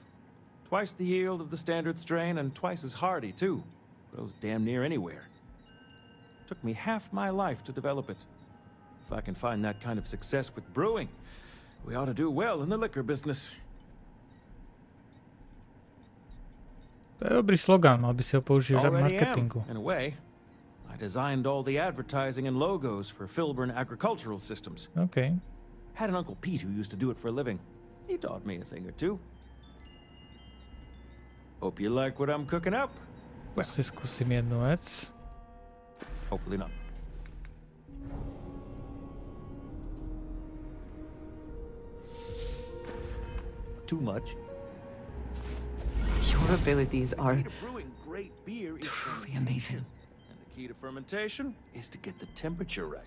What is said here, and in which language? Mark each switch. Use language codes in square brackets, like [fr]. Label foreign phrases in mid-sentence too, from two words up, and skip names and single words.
[en] Twice the yield of the standard strain and twice as hardy, too. Grows damn near anywhere. Took me half my life to develop it. If I can find that kind of success with brewing, we ought to do well in the liquor business. [sk] To je dobrý slogan, mal by si ho používať v marketingu. [en] In a way. I designed all the advertising and logos for Filburn Agricultural Systems. Okay. Had an Uncle Pete who used to do it for a living. He taught me a thing or two. Hope you like what I'm cooking up. [sk] To si skúsim jednu vec. [en] Hopefully not. Too much. Your abilities are truly amazing. And the key to fermentation is to get the temperature right.